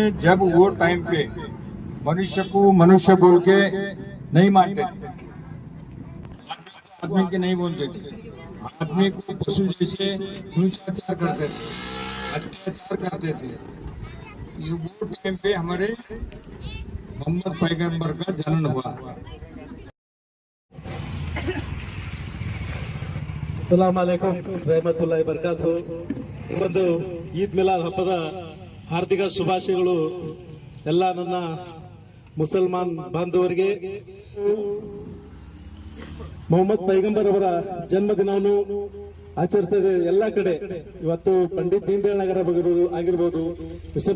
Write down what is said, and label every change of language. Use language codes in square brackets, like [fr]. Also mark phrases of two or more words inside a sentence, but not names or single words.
[hi] जब वो टाइम पे मनुष्य को मनुष्य बोल के नहीं मानते थे, आदमी के नहीं बोलते थे, आदमी को पशु जैसे हिंसाचार करते थे, अत्याचार करते थे। ये वो टाइम पे हमारे मोहम्मद पैगंबर का जन्म हुआ। [ar] السلام عليكم رحمة الله بركاته. [kn] ಒಂದು ಈದ್ ಮಿಲಾದ್ ಹಬ್ಬದ ಹಾರ್ದಿಕ ಶುಭಾಶಯಗಳು ಎಲ್ಲ ನನ್ನ ಮುಸಲ್ಮಾನ್ ಬಾಂಧವರಿಗೆ। ಮೊಹಮ್ಮದ್ ಪೈಗಂಬರ್ ಅವರ ಜನ್ಮದಿನವನ್ನು ಆಚರಿಸ್ತಾ ಎಲ್ಲ ಕಡೆ ಇವತ್ತು ಪಂಡಿತ್ ದೀನ್ ದಯಾಳ್ ನಗರ ಆಗಿರ್ಬೋದು, ಎಸ್.ಎಂ.